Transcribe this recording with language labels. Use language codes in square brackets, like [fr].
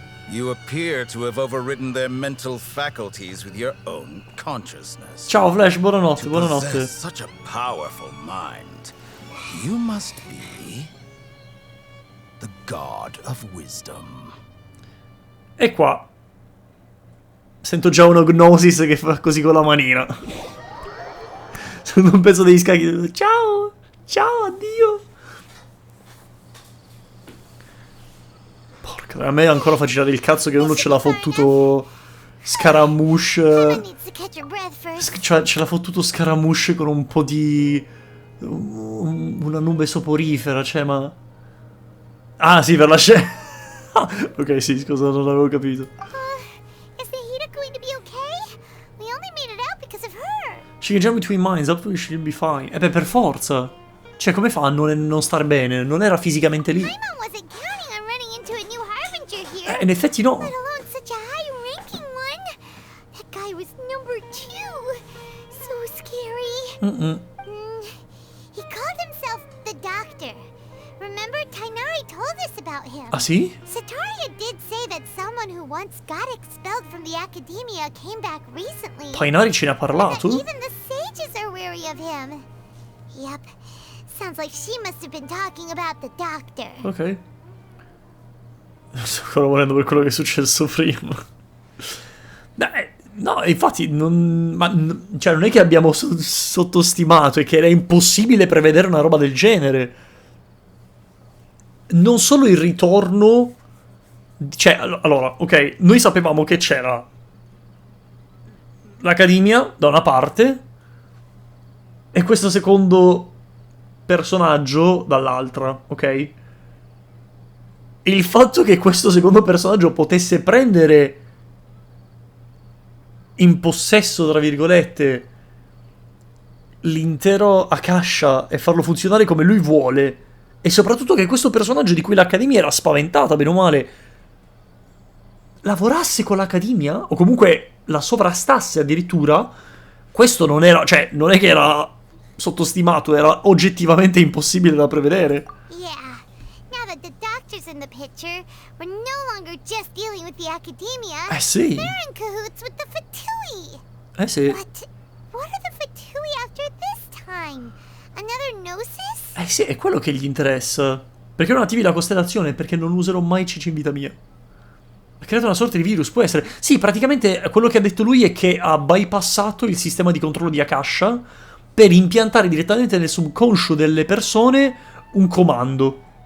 [en] You appear to have overridden their mental faculties with your own consciousness. [it] Ciao Flash, buonanotte, [en] To [it] buonanotte. [en] possess such a powerful mind, you must be the god of wisdom. [it] E qua sento già una gnosis che fa così con la manina. Sono un pezzo degli scacchi. Ciao, ciao, addio. Porca, a me ancora fa girare il cazzo che uno ce l'ha fottuto Scaramouche. [en] Someone needs to catch your breath first. [it] Cioè, ce l'ha fottuto Scaramouche con un po' di... una nube soporifera, cioè, ma... Ah, sì, per la scena. Ok, sì, scusa, non avevo capito. [en] Is the Hida going to be okay? We only made it out because of her. She can jump between minds, hopefully she'll be fine. [it] E beh, per forza. Cioè, come fa a non star bene? Non era fisicamente lì. [en] Paimon wasn't counting on running into a new Harbinger here. [it] In effetti no. [en] Let alone such a high-ranking one. That guy was number 2. So scary. He called himself the Doctor. Remember, Tainari told us about him. [it] Ah, sì? [en] Sataria did say that someone who once got expelled from the academia came back recently. [it] Tainari ce ne ha [en] That [it] parlato? [en] even the sages are wary of him. Yep. Sounds like she must have been talking about the Doctor. Ok. [it] Sto ancora morendo per quello che è successo prima. Beh, no, infatti, cioè, non è che abbiamo sottostimato, è che era impossibile prevedere una roba del genere. Non solo il ritorno... Cioè, allora, ok, noi sapevamo che c'era l'Accademia, da una parte, e questo secondo personaggio dall'altra, ok? Il fatto che questo secondo personaggio potesse prendere in possesso, tra virgolette, l'intero Akasha e farlo funzionare come lui vuole, e soprattutto che questo personaggio di cui l'Accademia era spaventata, bene o male, lavorasse con l'Accademia, o comunque la sovrastasse addirittura, questo non era, cioè, non è che era sottostimato, era oggettivamente impossibile da prevedere. [en] Yeah. Now that the doctor's in the picture, we're no longer just dealing with the Academia. [it] Sì. [en] They're in cahoots with the Fatui. [it] Sì. [en] But what are the Fatui after this time? Another Gnosis? [it] Sì, è quello che gli interessa. Perché non attivi la costellazione? Perché non userò mai Cici in vita mia. Ha creato una sorta di virus, può essere. Sì, praticamente quello che ha detto lui è che ha bypassato il sistema di controllo di Akasha per impiantare direttamente nel subconscio delle persone un comando.